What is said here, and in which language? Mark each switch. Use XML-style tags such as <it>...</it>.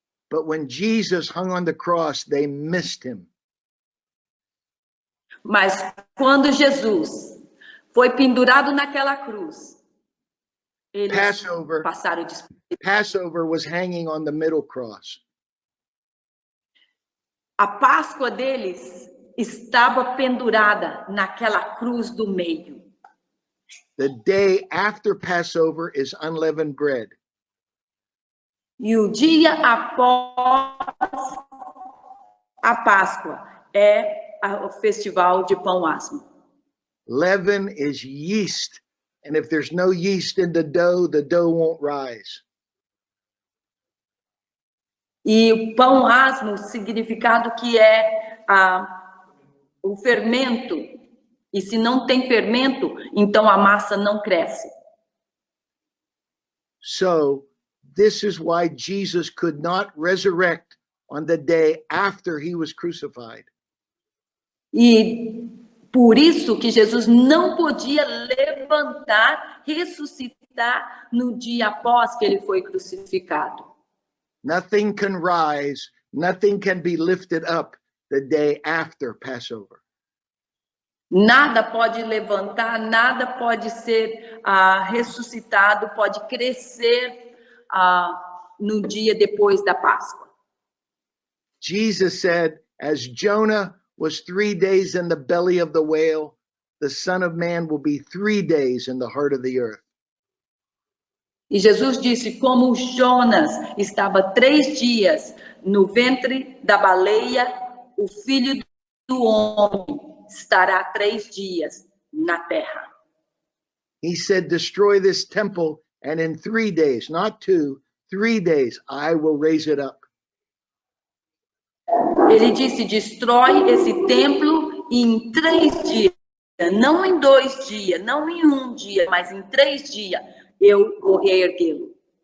<en>But when Jesus hung on the cross, they missed him.</en> <pt>Mas quando Jesus foi pendurado naquela cruz, eles passaram despercebidos.</pt> <en>Passover was hanging on the middle cross.</en> <pt>A Páscoa deles estava pendurada naquela cruz do meio.</pt> <en>The day after Passover is unleavened bread.</en> <pt>E o dia após a Páscoa é o festival de pão asmo.</pt> <en>Leaven is yeast, and if there's no yeast in the dough won't rise.</en> <pt>E o pão asmo, o significado que é o fermento. E se não tem fermento, então a massa não cresce.</pt> <en>So, this is why Jesus could not resurrect on the day after he was crucified.</en> <pt>E por isso que Jesus não podia levantar, ressuscitar no dia após que ele foi crucificado.</pt> <en>Nothing can rise, nothing can be lifted up the day after Passover.</en> <pt>Nada pode levantar, nada pode ser ressuscitado, pode crescer no dia depois da Páscoa.</pt> <en>Jesus said, as Jonah was 3 days in the belly of the whale, the Son of Man will be 3 days in the heart of the earth.</en> <pt>E Jesus disse, como Jonas estava 3 dias no ventre da baleia, o Filho do Homem estará 3 dias na terra.</pt> <en>He said, destroy this temple, and in 3 days, not 2, 3 days, I will raise it up.</en> <pt>Ele disse, destrói esse templo e em 3 dias, não em 2 dias, não em 1 dia, mas em 3 dias, eu vou reerguê-lo.</pt>